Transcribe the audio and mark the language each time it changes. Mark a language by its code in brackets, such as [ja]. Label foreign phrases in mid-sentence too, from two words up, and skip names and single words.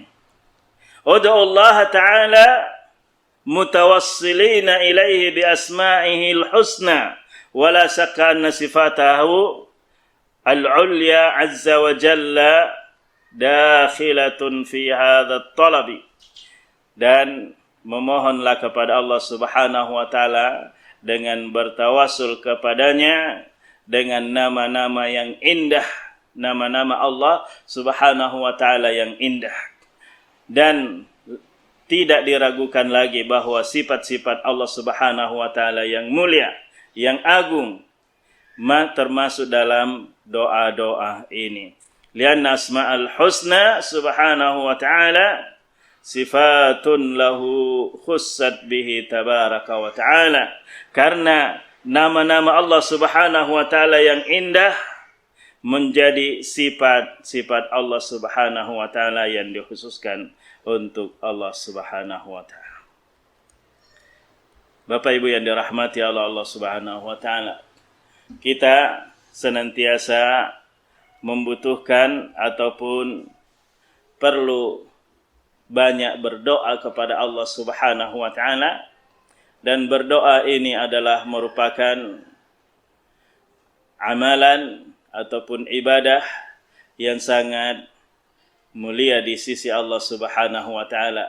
[ar] ادع الله تعالى متوسلين إليه بأسمائه الحسنى ولا شك أن صفاته العليا عز وجل داخلة في هذا الطلب. [id] Dan memohonlah kepada Allah [ar] سبحانه وتعالى [id] dengan bertawassul kepadanya dengan nama-nama yang indah, nama-nama Allah [ar] سبحانه وتعالى [id] yang indah. Dan tidak diragukan lagi bahwa sifat-sifat Allah [ar] سبحانه وتعالى [id] yang mulia, yang agung, termasuk dalam doa-doa ini. [ar] لأن أسماءه الحسنى سبحانه وتعالى صفات له خصت به تبارك وتعالى sifatun lahu khussat bihi tabaraka wa ta'ala. [id] Karena nama-nama Allah [ar] سبحانه وتعالى [id] yang indah menjadi sifat-sifat Allah [ar] سبحانه وتعالى [id] yang dikhususkan untuk Allah [ar] سبحانه وتعالى. [id] Bapak Ibu yang dirahmati Allah [ar] سبحانه وتعالى, [id] kita senantiasa membutuhkan ataupun perlu banyak berdoa kepada Allah [ar] سبحانه وتعالى, [id] dan berdoa ini adalah merupakan amalan ataupun ibadah yang sangat mulia di sisi Allah [ar] سبحانه وتعالى.